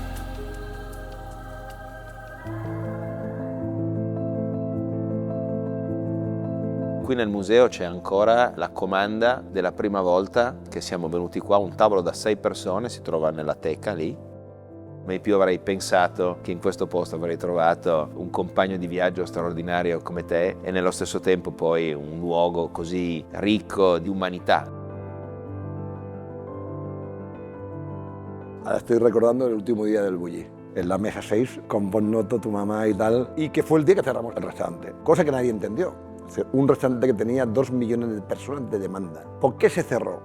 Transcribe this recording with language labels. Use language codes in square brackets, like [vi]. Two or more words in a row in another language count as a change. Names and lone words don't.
[it] Qui nel museo c'è ancora la comanda della prima volta che siamo venuti qua, un tavolo da 6 persone, si trova nella teca lì. Mai più avrei pensato che in questo posto avrei trovato un compagno di viaggio straordinario come te e nello stesso tempo poi un luogo così ricco di umanità. [es] Ahora estoy recordando el último día del Bulli, en la mesa 6, con Bonnoto, tu mamá y tal, y que fue el día que cerramos el restaurante, cosa que nadie entendió. Un restaurante que tenía 2 millones de personas de demanda. ¿Por qué se cerró?